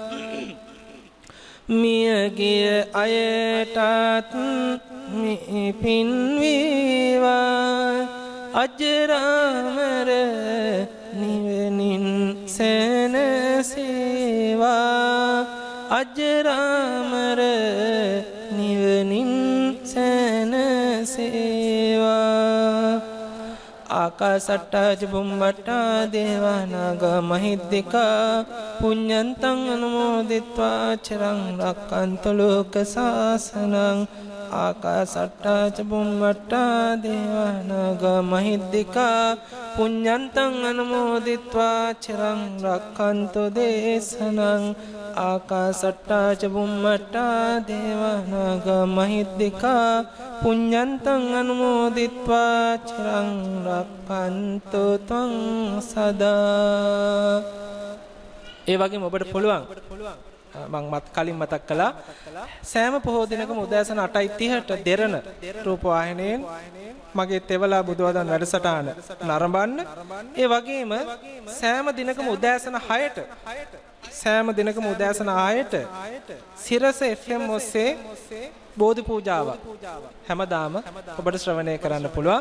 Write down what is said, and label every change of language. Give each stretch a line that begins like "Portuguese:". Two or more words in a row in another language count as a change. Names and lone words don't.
Sinhala: මියගිය අයටත් මේ පින් වේවා අජරාමර නිවනින් සැනසේවා අජරාමර නිවනින්
Pali: සැනසේවා ආකාසට්ටා චුම්බට්ටා දේවානාගා මහිද්దికා පුඤ්ඤන්තං අනුමෝදිත්වා චිරං රක්ඛන්තු ලෝක සාසනං ආකාසට්ටා චුම්බට්ටා දේවානාගා මහිද්దికා පුඤ්ඤන්තං අනුමෝදිත්වා චිරං රක්ඛන්තු දේශනං ආකාසට්ටා චුම්බට්ටා දේවානාගා මහිද්దికා පුඤ්ඤන්තං අනුමෝදිත්වා චිරං රක්ඛන්තු ත්වං සදා.
Sinhala: ඒ වගේම ඔබට පුළුවන් මම කලින් මතක් කළා සෑම පොහෝ දිනකම උදෑසන 8:30ට දෙරණ රූපවාහිනියෙන් මගේ තෙවලා බුදුවදන් වැඩසටහන නරඹන්න. ඒ වගේම සෑම දිනකම උදෑසන 6ට සිරස FM ඔස්සේ බෝධි පූජාවක් හැමදාම ඔබට ශ්‍රවණය කරන්න පුළුවන්.